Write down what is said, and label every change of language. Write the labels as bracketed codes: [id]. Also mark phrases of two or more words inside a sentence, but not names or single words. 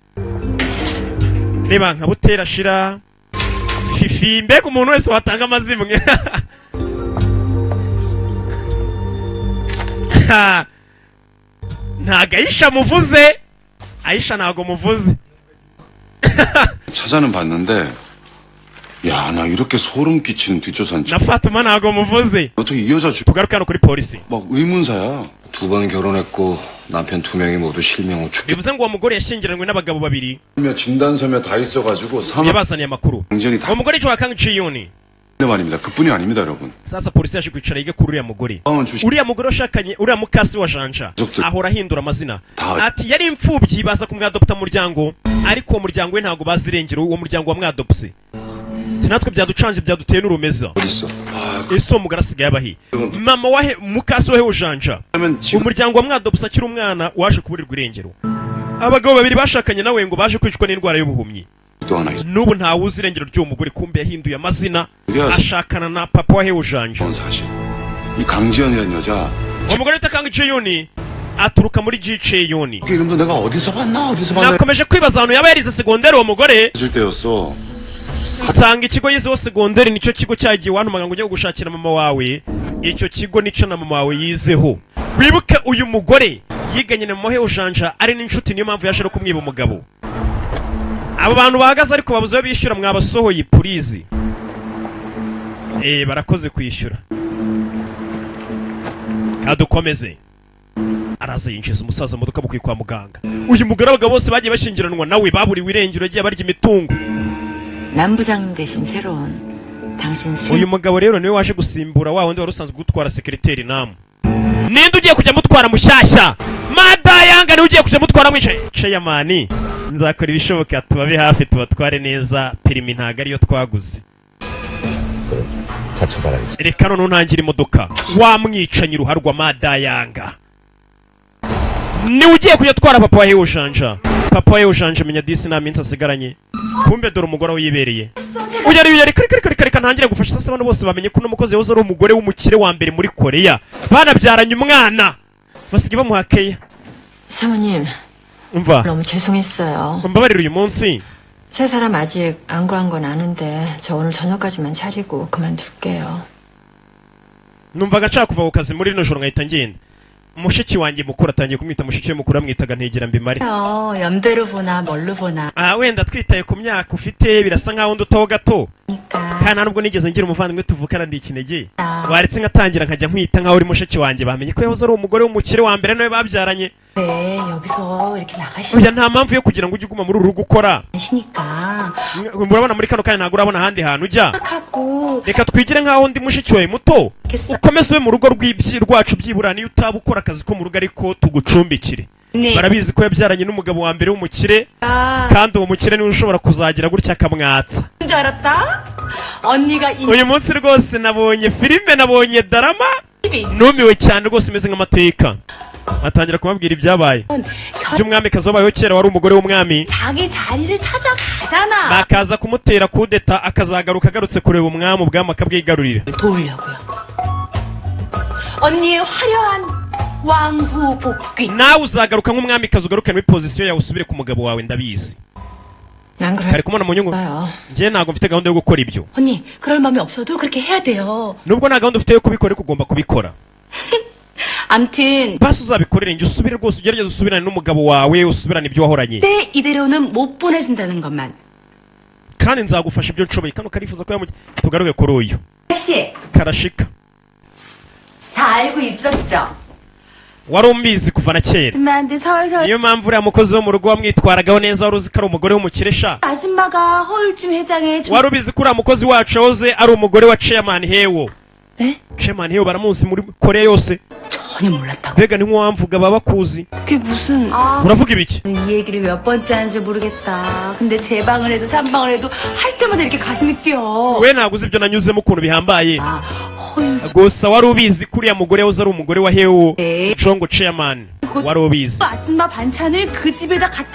[rw] reba nka Butera Shira Fifi mbega umuntu wese watanga amazimwe ntago Aisha muvuze Aisha ntago muvuze [ko] 찾아는 봤는데 야, 나 이렇게 소름 끼치는 뒷조사는 나 파트만 [rw] ntago muvuze [ko] 너도 이 여자 [rw] tugaruke hano kuri polisi [ko] 막 의문사야. 2번 결혼했고 남편 2명이 모두 실명 후 죽게 [rw] bivuze ngo uwo mugore yashyingiranywe n'abagabo babiri [ko] 진단서며 다 있어가지고 사망 [rw] yabazaniye amakuru [ko] 당전이 다 [rw] uwo mugore yitwa Kang Chiyuni [ko] 말입니다. 그뿐이 아닙니다, 여러분. [rw] sasa polisi yaje kwicara yige kuri uriya mugore [ko] 주식 [rw] uriya mugore washakanye uriya mukasi wa Janja ahora ahindura amazina ati yari imfubyi baza kumwadopta mu muryango ariko uwo muryango we ntago bazi irengero uwo muryango wa mwadopse natwe byaducanje byaduteye n'urumeza [ko] 어딨어? [rw] ese uwo mugore asigaye abahi mama wahe mukasi wahe ujanja [ko] 그러면 지금 [rw] umuryango wa mwadopse akiri umwana waje kuburirwa irengero abagabo babiri bashakanye nawe ngo baje kwicwa n'indwara y'ubuhumyi [ko] 또 하나 있어. [rw] n'ubu ntawe uzi irengero ry'uwo mugore kumbe yahinduye amazina [ko] 그래서 [rw] ashakana na papa wahe ujanja [ko] 그건 사실. 이 강지연이라는 여자 [rw] uwo mugore wita Kang Chiyuni aturuka muri Chiyuni [ko] 그 이름도 내가 어디서 봤나 [rw] nakomeje kwibaza ahantu yaba yarize segonderi uwo mugore [ko] 했을 때였어. [rw] nsanga ikigo yizeho segonderi nicyo kigo cyagiye wantumaga ngo ujye gushakira mama wawe icyo kigo nicyo na mama wawe yizeho wibuke uyu mugore yiganye na mama we ujanja ari n'inshuti niyo mpamvu yaje no kumwiba umugabo abo bantu bahagaze ariko babuze ayo bishyura mwabasohoye purizi barakoze kwishyura kadukomeze araza yinjiza umusaza mu modoka bukwiye kwa muganga uyu mugore abagabo bose bagiye bashyingiranwa nawe baburiwe irengero yagiye barya imitungo [ko] 남부장 대신 새로운 당신 [rw] uyu mugabo rero niwe waje gusimbura wa wundi wari usanzwe gutwara sekreteri namu ninde ugiye kujya mutwara mushyashya madayanga niwe ugiye kujya mutwara mwicaye ceyamani nzakora ibishoboka tubabe hafi tubatware neza perimi ntago ariyo twaguze reka none ntangira imodoka wamwicanyi ruharwa madayanga niwe ugiye kujya atwara papa wa Ujanja papa wa Ujanja menya disi nta minsi asigaranye kumbe dore umugore we yibereye uyari kare ntangire gufasha sasa abantu bose bamenye ko uno mukozi yahoze ari umugore w'umukire wa mbere muri Korea banabyaranye umwana basigaye bamuhakeya [ko] 사모님 [rw] umva [ko] 너무 죄송했어요. [rw] mbabarira uyu munsi [ko] 세 사람 아직 안 구한 건 아는데 저 오늘 저녁까지만 차리고 그만둘게요. [rw] numvaga nshaka kuva ku kazi muri rino joro nkahita ngenda mushiki wanjye mukuru atangiye kumwita mushiki we mukuru amwitaga ntegera mbimare [ko] 연배로 보나 뭘로 보나 [rw] wenda twitaye ku myaka ufite birasa nkaho ndutaho gato kandi nta nubwo nigeze ngira umuvandimwe tuvukana ndi ikinege waretse ngatangira nkajya nkwita nkaho uri mushiki wanjye bamenye ko yahoze ari umugore w'umukire wa mbere nawe babyaranye [ko] 네 여기서 이렇게 나가시니까 [rw] oya nta mpamvu yo kugira ngo ujye uguma muri uru rugo ukora murabona muri kano kanya ntabwo urabona ahandi hantu ujya [ko] 하고 [rw] reka twigire nkaho ndi mushiki wawe muto ukomeze ube mu rugo rwacu byibura niyo utaba ukora akazi ko mu rugo ariko tugucumbikire barabizi ko yabyaranye n'umugabo wa mbere w'umukire kandi uwo mukire niwe ushobora kuzagira gutya akamwatsa uyu munsi rwose nabonye filime nabonye darama numiwe cyane rwose imeze nk'amateka atangira kumabwira ibyabaye by'umwamikazi wabayeho kera wari umugore w'umwami [ko] 자기 자리를 찾아가잖아. [rw] bakaza kumutera kudeta akazagaruka agarutse kureba umwami ubwami akabwigarurira [ko] 도우려고요. 언니의 화려한 왕후 복귀. [rw] nawe uzagaruka nk'umwamikazi ugarukane muri pozisiyo yawe usubire ku mugabo wawe ndabizi [ko] 난 [rw] kare kumubona mu nyungu [ko] 그래요. [rw] njye ntabwo mfite gahunda yo gukora ibyo [ko] 언니 그럴 마음이 없어도 그렇게 해야 돼요. [rw] nubwo nta gahunda ufite yo kubikora ariko ugomba kubikora [ko] 암튼 [rw] basi uzabikorere njye usubire rwose ugerageze usubirane n'umugabo wawe usubirane ibyo wahoranye [ko] 때 이대로는 못 보내준다는 것만. [rw] kandi nzagufasha ibyo nshoboye kano karifuza ko tugaruke kuri uyu [ko] 씨, [rw] karashika [ko] 다 알고 있었죠? [rw] wari umbizi kuva na kera. [ko] 엄마한테 설설 [rw] niyo mpamvu uriya mukozi wo mu rugo wamwitwaragaho neza wari uzi ko ari umugore w'umukire sha. [ko] 아줌마가 허울찜 회장의 [rw] wari ubizi ko uriya mukozi wacu yahoze ari umugore wa chairman Hewo. [ko] 네? [rw] chairman Hewo baramuzi muri Korea yose. [ko] 전혀 몰랐다고. [rw] mbega ni nk'uwamvuga baba bakuzi. [ko] 그게 무슨... [rw] uravuga ibiki? [ko] 이 얘기를 몇 번째 하는지 모르겠다. 근데 제 방을 해도 삼방을 해도 할 때마다 이렇게 가슴이 뛰어. [rw] we ntabwo uzi ibyo nanyuzemo ukuntu bihambaye. [ko] 아, 허울 [rw] gusa wari ubizi ko uriya mugore yahoze ari umugore wa Hewo. [ko] 네. [rw] Chongo chairman. wari ubizi. [ko] 아줌마 반찬을 그 집에다 갖다